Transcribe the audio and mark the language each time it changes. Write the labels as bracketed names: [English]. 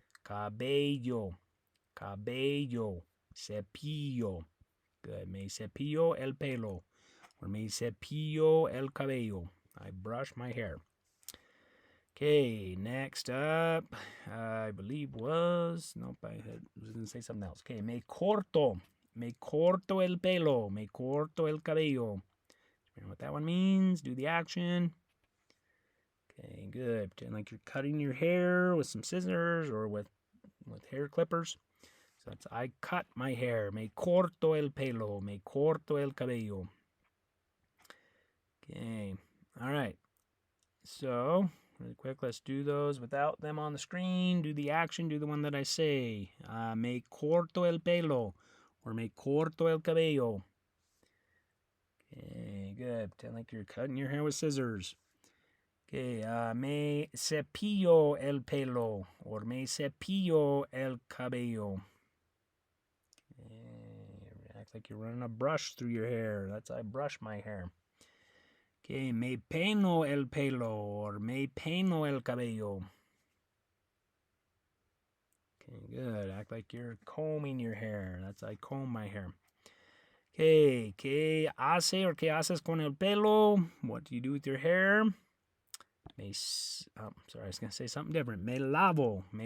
[Spanish] Cabello. Cabello. Cepillo. [English] Good. [Spanish] Me cepillo el pelo. Or me cepillo el cabello. [English] I brush my hair. Okay, next up, I believe was, nope, I was going to say something else. [Spanish] Okay, me corto el pelo, me corto el cabello. [English] You know what that one means? Do the action. Okay, good. Pretend like you're cutting your hair with some scissors or with hair clippers. So that's I cut my hair. [Spanish] Me corto el pelo, me corto el cabello. [English] Okay, all right. So, really quick, let's do those without them on the screen. Do the action, do the one that I say. [Spanish] Me corto el pelo, or me corto el cabello. [English] Okay, good. Pretend like you're cutting your hair with scissors. Okay, [Spanish] me cepillo el pelo, or me cepillo el cabello. [English] Okay, act like you're running a brush through your hair. That's I brush my hair. Okay, [Spanish] me peino el pelo or me peino el cabello. [English] Okay, good. Act like you're combing your hair. That's I comb my hair. [Spanish] Okay, ¿qué hace or qué haces con el pelo? [English] What do you do with your hair? Sorry, I was going to say something different. [Spanish] Me lavo.